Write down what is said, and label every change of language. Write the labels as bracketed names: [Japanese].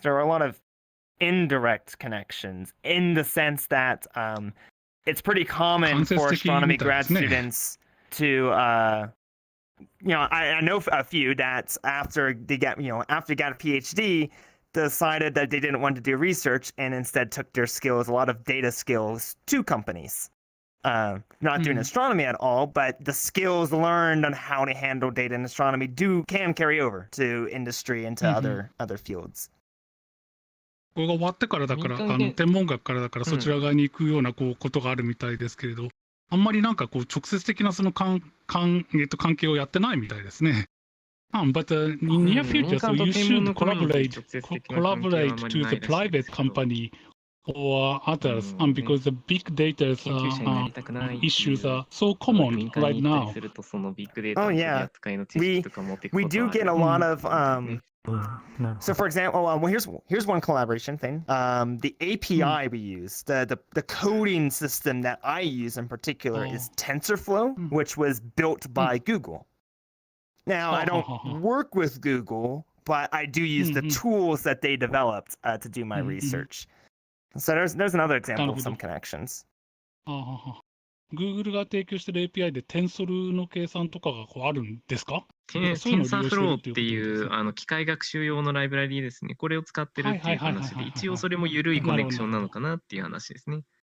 [English] There are a lot of indirect connections in the sense that it's pretty common for astronomy grad students to, I know a few that after they got a PhD, decided that they didn't want to do research and instead took their skills, a lot of data skills, to companies. Not doing astronomy at all, but the skills learned on how to handle data in astronomy can carry over to industry and to other fields. [Japanese] これが終わってからだから、天文学からだからそちら側に行くようなことがあるみたいですけれど、あんまりなんか直接的なその関係をやってないみたいですね。 [English] But in near future, so you should collaborate to the private company or others, because the big data issues are so common right now. Oh yeah, we do get a lot of So for example, well, here's one collaboration thing. The API we use, the coding system that I use in particular is TensorFlow, which was built by Google. Now, I don't work with Google, but I do use the tools that they developed to do my research. So there's another example of some connections. [Japanese] Google が提供している API で Tensor の計算とかがあるんですか？ TensorFlow っていう機械学習用のライブラリーですね。これを使ってるっていう話で、一応それも緩いコネクションなのかなっていう話ですね。